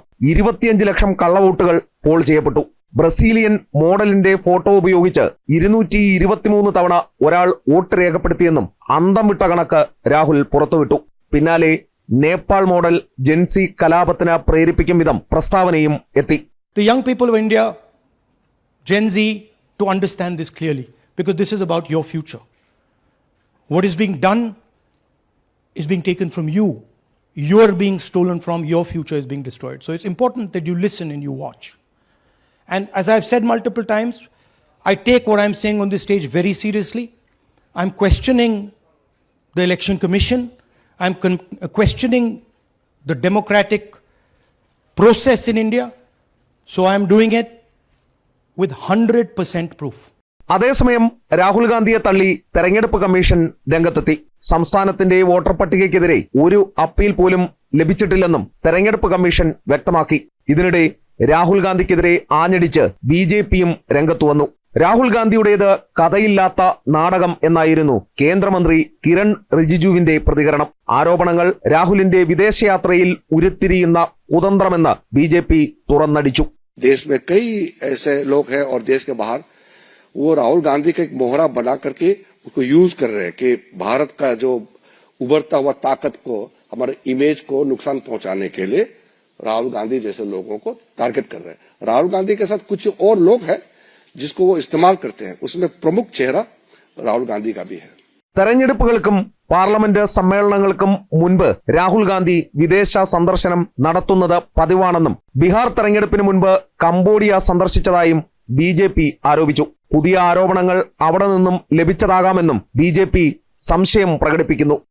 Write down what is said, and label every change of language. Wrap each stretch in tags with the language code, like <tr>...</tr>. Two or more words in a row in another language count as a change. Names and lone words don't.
<ml>25 ലക്ഷം കള്ളവോട്ടുകൾ പോൾ ചെയ്യപ്പെട്ടു. ബ്രസീലിയൻ മോഡലിന്റെ ഫോട്ടോ ഉപയോഗിച്ച് 223 തവണ ഒരാൾ വോട്ട് രേഖപ്പെടുത്തിയെന്നും അന്തം വിട്ട കണക്ക് രാഹുൽ പുറത്തുവിട്ടു. പിന്നാലെ നേപ്പാൾ മോഡൽ ജെൻസി കലാപത്തിന് പ്രേരിപ്പിക്കും വിധം പ്രസ്താവനയും എത്തി.</ml> <en>The young people of India, Gen Z, to understand this clearly, because this is about your future. What is being done is being taken from you. You are being stolen from, your future is being destroyed. So it's important that you listen and you watch. And as I've said multiple times, I take what I'm saying on this stage very seriously. I'm questioning the Election Commission. I'm questioning the democratic process in India. So I'm doing it with 100% proof.</en> <ml>അതേസമയം രാഹുൽ ഗാന്ധിയെ തള്ളി തെരഞ്ഞെടുപ്പ് കമ്മീഷൻ രംഗത്തെത്തി. സംസ്ഥാനത്തിന്റെ വോട്ടർ പട്ടികയ്ക്കെതിരെ ഒരു അപ്പീൽ പോലും ലഭിച്ചിട്ടില്ലെന്നും തെരഞ്ഞെടുപ്പ് കമ്മീഷൻ വ്യക്തമാക്കി. ഇതിനിടെ രാഹുൽ ഗാന്ധിക്കെതിരെ ആഞ്ഞടിച്ച് ബിജെപിയും രംഗത്തു വന്നു. രാഹുൽ ഗാന്ധിയുടേത് കഥയില്ലാത്ത നാടകം എന്നായിരുന്നു കേന്ദ്രമന്ത്രി കിരൺ റിജിജുവിന്റെ പ്രതികരണം. ആരോപണങ്ങൾ രാഹുലിന്റെ വിദേശയാത്രയിൽ ഉരുത്തിരിയുന്ന കുതന്ത്രമെന്ന് ബിജെപി തുറന്നടിച്ചു.</ml> <hi>देश में कई ऐसे लोग हैं और देश के बाहर वो राहुल गांधी का एक मोहरा बना करके उसको यूज कर रहे हैं कि भारत का जो उभरता हुआ ताकत को, हमारे इमेज को नुकसान पहुंचाने के लिए राहुल गांधी जैसे लोगों को टारगेट कर रहे हैं. राहुल गांधी के साथ कुछ और लोग हैं जिसको वो इस्तेमाल करते हैं. उसमें प्रमुख चेहरा राहुल गांधी का भी है.</hi> <ml>തെരഞ്ഞെടുപ്പുകൾക്കും പാർലമെന്റ് സമ്മേളനങ്ങൾക്കും മുൻപ് രാഹുൽ ഗാന്ധി വിദേശ സന്ദർശനം നടത്തുന്നത് പതിവാണെന്നും ബീഹാർ തെരഞ്ഞെടുപ്പിന് മുൻപ് കംബോഡിയ സന്ദർശിച്ചതായും ബിജെപി ആരോപിച്ചു. പുതിയ ആരോപണങ്ങൾ അവിടെ നിന്നും ലഭിച്ചതാകാമെന്നും ബിജെപി സംശയം പ്രകടിപ്പിക്കുന്നു.</ml>